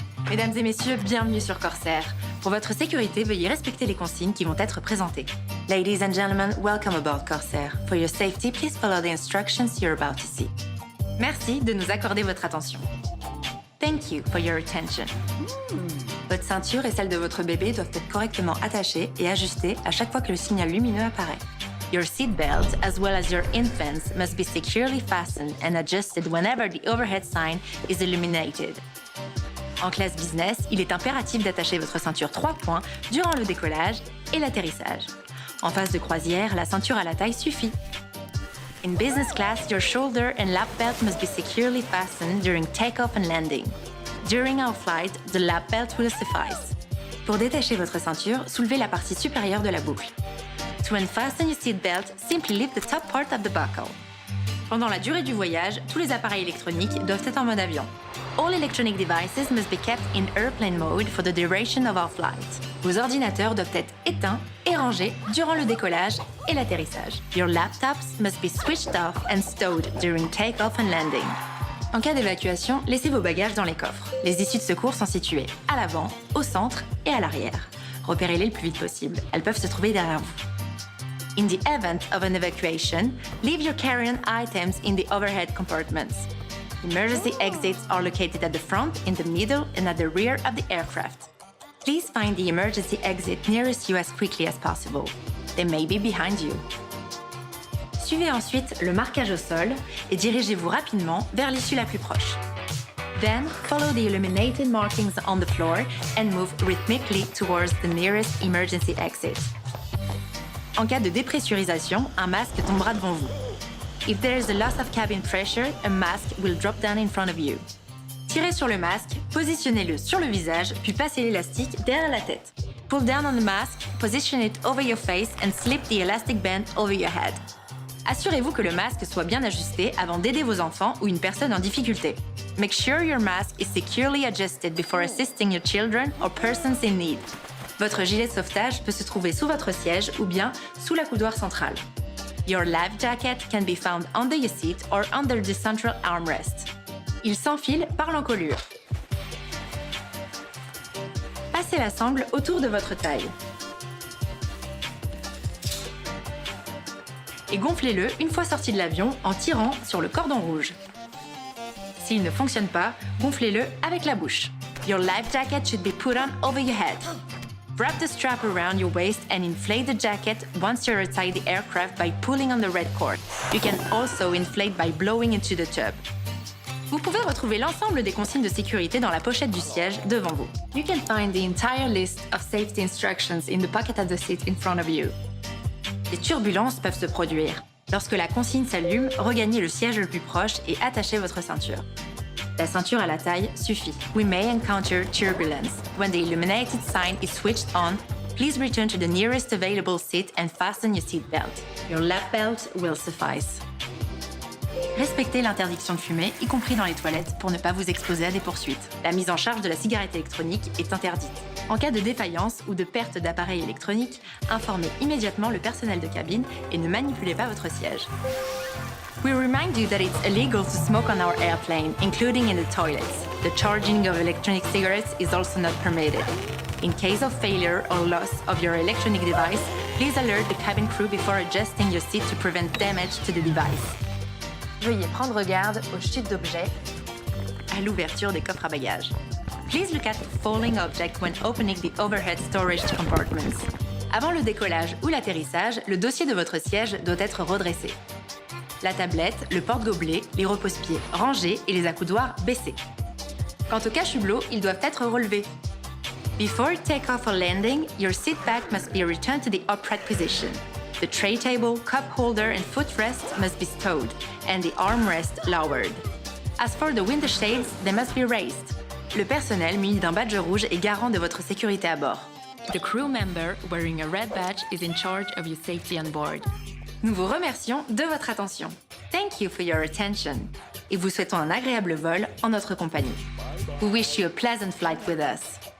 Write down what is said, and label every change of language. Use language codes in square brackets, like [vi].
[fr] Mesdames et messieurs, bienvenue sur Corsair. Pour votre sécurité, veuillez respecter les consignes qui vont être présentées. [en] Ladies and gentlemen, welcome aboard Corsair. For your safety, please follow the instructions you're about to see. [fr] Merci de nous accorder votre attention. [en] Thank you for your attention. [fr] Votre ceinture et celle de votre bébé doivent être correctement attachées et ajustées à chaque fois que le signal lumineux apparaît. [en] Your seatbelt, as well as your infants, must be securely fastened and adjusted whenever the overhead sign is illuminated. [fr] En classe business, il est impératif d'attacher votre ceinture 3 points durant le décollage et l'atterrissage. En phase de croisière, la ceinture à la taille suffit. [en] In business class, your shoulder and lap belt must be securely fastened during takeoff and landing. During our flight, the lap belt will suffice. [fr] Pour détacher votre ceinture, soulevez la partie supérieure de la boucle. [en] To unfasten your seat belt, simply lift the top part of the buckle. [fr] Pendant la durée du voyage, tous les appareils électroniques doivent être en mode avion. [en] All electronic devices must be kept in airplane mode for the duration of our flight. [fr] Vos ordinateurs doivent être éteints et rangés durant le décollage et l'atterrissage. [en] Your laptops must be switched off and stowed during takeoff and landing. [fr] En cas d'évacuation, laissez vos bagages dans les coffres. Les issues de secours sont situées à l'avant, au centre et à l'arrière. Repérez-les le plus vite possible. Elles peuvent se trouver derrière vous. [en] In the event of an evacuation, leave your carry-on items in the overhead compartments. Emergency exits are located at the front, in the middle, and at the rear of the aircraft. Please find the emergency exit nearest you as quickly as possible. They may be behind you. [fr] Suivez ensuite le marquage au sol et dirigez-vous rapidement vers l'issue la plus proche. [en] Then, follow the illuminated markings on the floor and move rhythmically towards the nearest emergency exit. [fr] En cas de dépressurisation, un masque tombera devant vous. [en] If there is a loss of cabin pressure, a mask will drop down in front of you. [fr] Tirez sur le masque, positionnez-le sur le visage, puis passez l'élastique derrière la tête. [en] Pull down on the mask, position it over your face and slip the elastic band over your head. [fr] Assurez-vous que le masque soit bien ajusté avant d'aider vos enfants ou une personne en difficulté. [en] Make sure your mask is securely adjusted before assisting your children or persons in need. [fr] Votre gilet de sauvetage peut se trouver sous votre siège ou bien sous la coudoir centrale. [en] Your life jacket can be found under your seat or under the central armrest. [fr] Il s'enfile par l'encolure. Passez la sangle autour de votre taille. Et gonflez-le une fois sorti de l'avion en tirant sur le cordon rouge. S'il ne fonctionne pas, gonflez-le avec la bouche. [en] Your life jacket should be put on over your head. Wrap the strap around your waist and inflate the jacket once you're outside the aircraft by pulling on the red cord. You can also inflate by blowing into the tube. [fr] Vous pouvez retrouver l'ensemble des consignes de sécurité dans la pochette du siège devant vous. [en] You can find the entire list of safety instructions in the pocket of the seat in front of you. [fr] Les turbulences peuvent se produire. Lorsque la consigne s'allume, regagnez le siège le plus proche et attachez votre ceinture. La ceinture à la taille suffit. [en] We may encounter turbulence. When the illuminated sign is switched on, please return to the nearest available seat and fasten your seat belt. Your lap belt will suffice. [fr] Respectez l'interdiction de fumer, y compris dans les toilettes, pour ne pas vous exposer à des poursuites. La mise en charge de la cigarette électronique est interdite. En cas de défaillance ou de perte d'appareil électronique, informez immédiatement le personnel de cabine et ne manipulez pas votre siège. [en] We remind you that it's illegal to smoke on our airplane, including in the toilets. The charging of electronic cigarettes is also not permitted. In case of failure or loss of your electronic device, please alert the cabin crew before adjusting your seat to prevent damage to the device. [fr] Veuillez prendre garde aux chutes d'objets à l'ouverture des coffres à bagages. [en] Please look at falling objects when opening the overhead storage compartments. [fr] Avant le décollage ou l'atterrissage, le dossier de votre siège doit être redressé. La tablette, le porte-gobelet, les repose-pieds rangés et les accoudoirs baissés. Quant aux cache-hublots, ils doivent être relevés. [en] Before take-off or landing, your seat back must be returned to the upright position. The tray table, cup holder and footrest must be stowed, and the armrest lowered. As for the window shades, they must be raised. [fr] Le personnel muni d'un badge rouge est garant de votre sécurité à bord. [en] The crew member wearing a red badge is in charge of your safety on board. [fr] Nous vous remercions de votre attention. [en] Thank you for your attention. [fr] Et vous souhaitons un agréable vol en notre compagnie. [en] We wish you a pleasant flight with us.